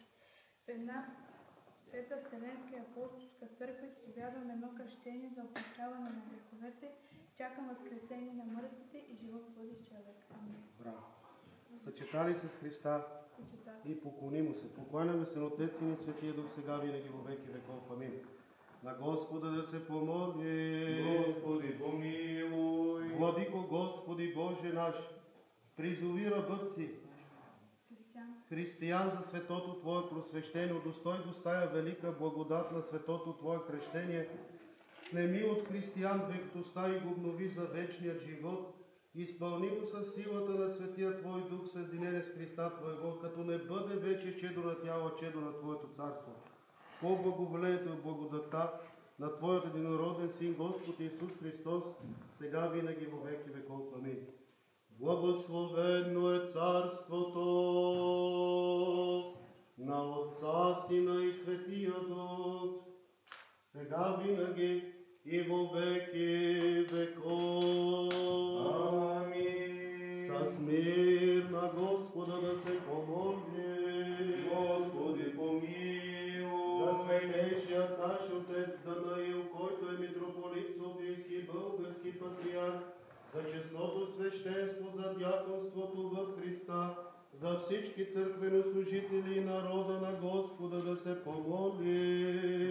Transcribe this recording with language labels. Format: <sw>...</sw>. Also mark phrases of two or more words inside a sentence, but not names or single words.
<bg>В една Света Вселенска и апостолска църква изповядвам едно кръщение за опрощаване на греховете, чакам възкресение на мъртвите и живот бъдещия век. Амин. Браво. Съчетали се с Христа и поклони му се. Покланяме се на Отец и на Светия Дух сега винаги во веки веков. Амин. На Господа да се помоли. Господи, помилуй. Владико Господи Боже наш, призови рабът си, християн за светото Твое просвещение, удостой го стая велика благодат на светото Твое кръщение, снеми от християн вектостта и го обнови за вечният живот, изпълни го със силата на Светия Твой Дух, съединение с Христа Твоего, като не бъде вече чедо на тяло, чедо на Твоето царство. По благоволението и благодата на Твоят единороден Син, Господ Исус Христос, сега винаги во веки веков. Амин. Благословено е царството на Отца, Сина и Светия Дух, сега винаги и во веки веков. Амин. С мир на Господа да се помоли. Господи, помилуй. За светейшият наш Отец Данаил, който е митрополит Софийски, български патриарх, за честното свещенство, за дяконството в Христа, за всички църквенослужители и народа на Господа да се помоли.</bg>